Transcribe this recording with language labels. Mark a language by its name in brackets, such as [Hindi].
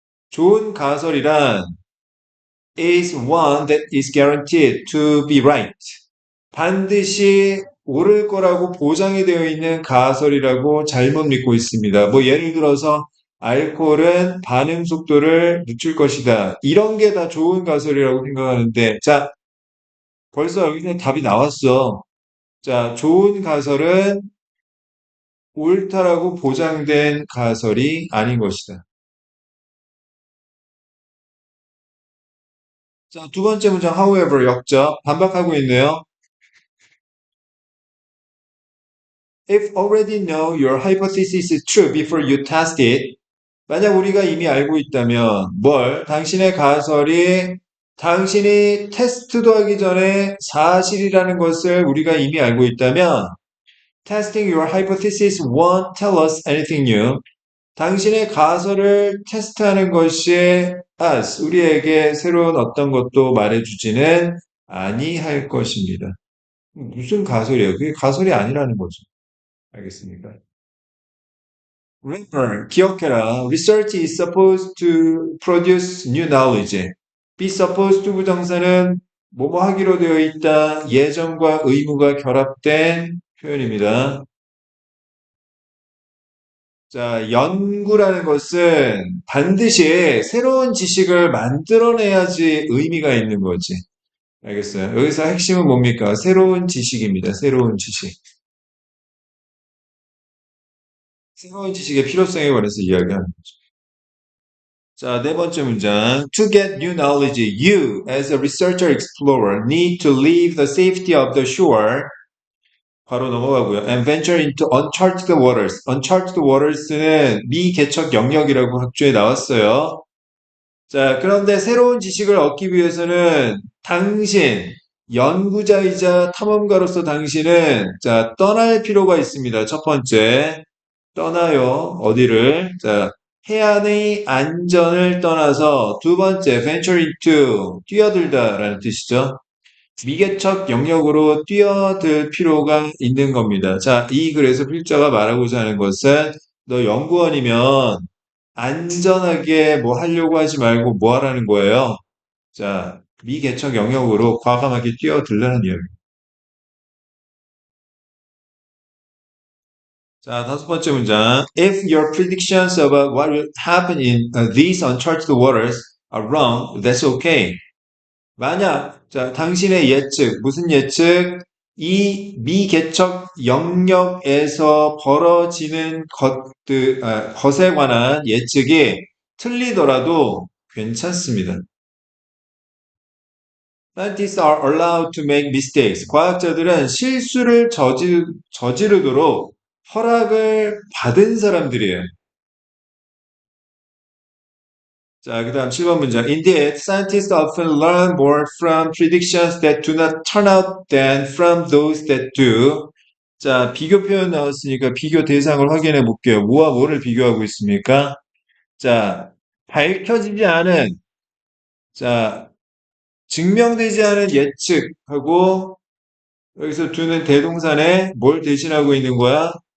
[Korean] 좋은 가설이란 [English] is one that is guaranteed to be right. [Korean] 반드시 옳을 거라고 보장이 되어 있는 가설이라고 잘못 믿고 있습니다. 뭐 예를 들어서 알코올은 반응 속도를 늦출 것이다. 이런 게 다 좋은 가설이라고 생각하는데, 자, 벌써 여기서 답이 나왔어. 자, 좋은 가설은 옳다라고 보장된 가설이 아닌 것이다. 자, 두 번째 문장, however, 역적. 반박하고 있네요. [English] If already know your hypothesis is true before you test it, [Korean] 만약 우리가 이미 알고 있다면 뭘? 당신의 가설이 당신이 테스트도 하기 전에 사실이라는 것을 우리가 이미 알고 있다면 [English] Testing your hypothesis won't tell us anything new. [Korean] 당신의 가설을 테스트하는 것이 us, 우리에게 새로운 어떤 것도 말해주지는 아니할 것입니다. 무슨 가설이에요? 그게 가설이 아니라는 거죠. 알겠습니까? [English] Remember, [Korean] 기억해라. [English] Research is supposed to produce new knowledge. Be supposed to [Korean] 부정사는 뭐뭐 하기로 되어 있다. 예정과 의무가 결합된 표현입니다. 자, 연구라는 것은 반드시 새로운 지식을 만들어내야지 의미가 있는 거지. 알겠어요? 여기서 핵심은 뭡니까? 새로운 지식입니다. 새로운 지식. 새로운 지식의 필요성에 관해서 이야기하는 거죠. 자, 네 번째 문장. [English] To get new knowledge, you, as a researcher explorer, need to leave the safety of the shore. [Korean] 바로 넘어가고요. [English] And venture into uncharted waters. [Korean] uncharted waters는 미개척 영역이라고 학교에 나왔어요. 자, 그런데 새로운 지식을 얻기 위해서는 당신, 연구자이자 탐험가로서 당신은, 자, 떠날 필요가 있습니다. 첫 번째. 떠나요. 어디를? 자, 해안의 안전을 떠나서 두 번째, venture into, 뛰어들다라는 뜻이죠. 미개척 영역으로 뛰어들 필요가 있는 겁니다. 자, 이 글에서 필자가 말하고자 하는 것은 너 연구원이면 안전하게 뭐 하려고 하지 말고 뭐 하라는 거예요? 자, 미개척 영역으로 과감하게 뛰어들라는 이야기입니다. 자, 다섯 번째 문장. [English] If your predictions about what will happen in these uncharted waters are wrong, that's okay. [Korean] 만약, 자, 당신의 예측, 무슨 예측? 이 미개척 영역에서 벌어지는 것에 관한 예측이 틀리더라도 괜찮습니다. [English] Scientists are allowed to make mistakes. [Korean] 과학자들은 실수를 저지르도록 허락을 받은 사람들이에요. 자, 그 다음 7번 문장. [English] Indeed, scientists often learn more from predictions that do not turn out than from those that do. [Korean] 자, 비교 표현 나왔으니까 비교 대상을 확인해 볼게요. 뭐와 뭐를 비교하고 있습니까? 자, 밝혀지지 않은, 자, 증명되지 않은 예측하고 여기서 두는 대동사에 뭘 대신하고 있는 거야?